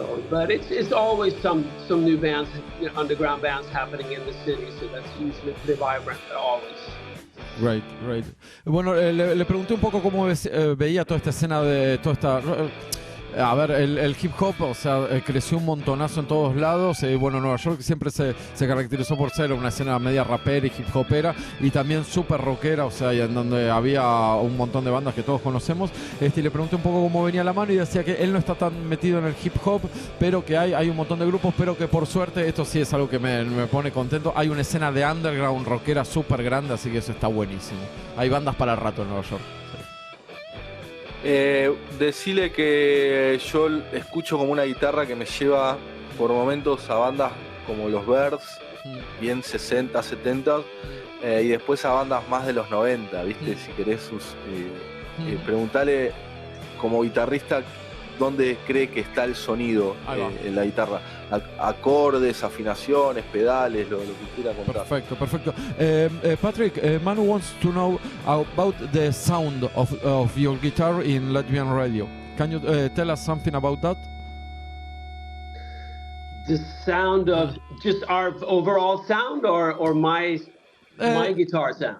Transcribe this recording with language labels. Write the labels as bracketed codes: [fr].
[en] But it's always some new bands, underground bands happening in the city, so that's usually pretty vibrant always. Right. [es] Bueno, le pregunté un poco cómo veía toda esta escena de toda esta... A ver, el hip hop, o sea, creció un montonazo en todos lados. Bueno, Nueva York siempre se caracterizó por ser una escena media rapera y hip hopera, y también súper rockera, o sea, en donde había un montón de bandas que todos conocemos. Y le pregunté un poco cómo venía la mano, y decía que él no está tan metido en el hip hop, pero que hay un montón de grupos, pero que por suerte, esto sí es algo que me pone contento, hay una escena de underground rockera súper grande, así que eso está buenísimo. Hay bandas para el rato en Nueva York. Decirle que yo escucho como una guitarra que me lleva por momentos a bandas como los Birds, bien 60, 70, y después a bandas más de los 90, ¿viste? Si querés preguntale como guitarrista dónde cree que está el sonido en la guitarra. Acordes, afinaciones, pedales, lo que quiera contar. Perfecto. [en] Patrick, Manu wants to know about the sound of your guitar in Latvian radio. Can you tell us something about that? The sound of just our overall sound, or my guitar sound?